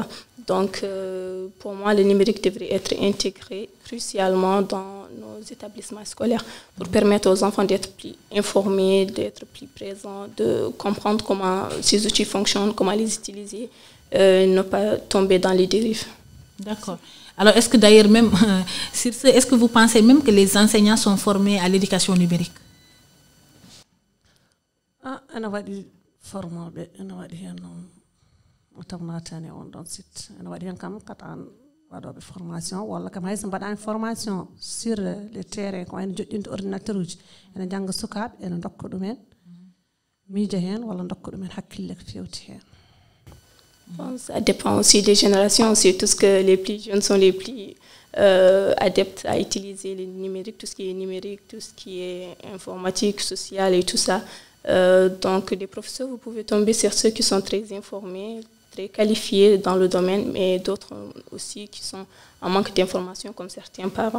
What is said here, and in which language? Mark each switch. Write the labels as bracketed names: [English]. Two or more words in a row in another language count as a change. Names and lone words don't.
[French] Donc, pour moi, le numérique devrait être intégré crucialement dans nos établissements scolaires pour permettre aux enfants d'être plus informés, d'être plus présents, de comprendre comment ces outils fonctionnent, comment les utiliser, ne pas tomber dans les dérives. D'accord. Alors, est-ce que d'ailleurs même, sur ce, est-ce que vous pensez même que les enseignants sont formés à l'éducation numérique? [Fula] ana waɗi formoɓe ana waɗi hen noon tam natani on ɗon site ana waɗi hen kam katan waɗoɓe formation walla kam hayso mbaɗani [French] formation sur le terrain [Fula] ko wayno joƴƴinde ordinateur uji ene jangga sukaɓe ene dokka ɗumen miija hen walla dokka ɗumen hakkille ko fewti hen. [French] Bon, ça dépend aussi des générations. C'est tout ce que les plus jeunes sont les plus adeptes à utiliser le numérique, tout ce qui est numérique, tout ce qui est informatique, social et tout ça. Donc, des professeurs, vous pouvez tomber sur ceux qui sont très informés, très qualifiés dans le domaine, mais d'autres aussi qui sont en manque d'informations, comme certains parents.